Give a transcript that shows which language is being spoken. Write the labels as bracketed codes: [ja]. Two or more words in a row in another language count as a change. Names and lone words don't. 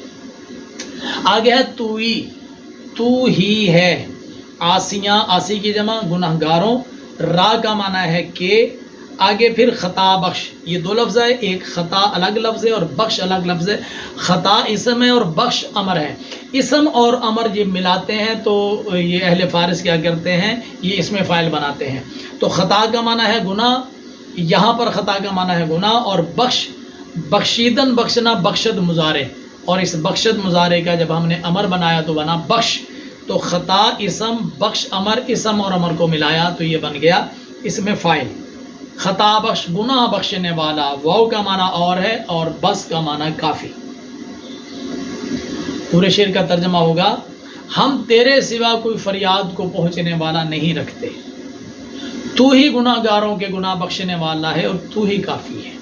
[ur] آگے ہے توئی، تو ہی ہے، آسیاں، آسی کی جمع گناہ گاروں، را کا معنی ہے کہ، آگے پھر [fa] خطا بخش، [ur] یہ دو لفظ ہے، ایک خطا الگ لفظ ہے اور بخش الگ لفظ ہے۔ خطا اسم ہے اور بخش امر ہے۔ اسم اور امر یہ ملاتے ہیں تو یہ اہل فارس کیا کرتے ہیں، یہ اس میں فاعل بناتے ہیں۔ تو خطا کا معنی ہے گناہ، یہاں پر خطا کا معنی ہے گناہ، اور بخش، بخشیدن بخشنا، بخشد مضارع، اور اس بخشد مضارع کا جب ہم نے امر بنایا تو بنا بخش۔ تو خطا اسم، بخش امر، اسم اور امر کو ملایا تو یہ بن گیا اس میں فاعل۔ [fa] خطا بخش، [ur] گناہ بخشنے والا، واو کا معنی اور ہے اور بس کا معنی کافی۔ پورے شعر کا ترجمہ ہوگا، ہم تیرے سوا کوئی فریاد کو پہنچنے والا نہیں رکھتے، تو ہی گناہ گاروں کے گناہ بخشنے والا ہے اور تو ہی کافی ہے۔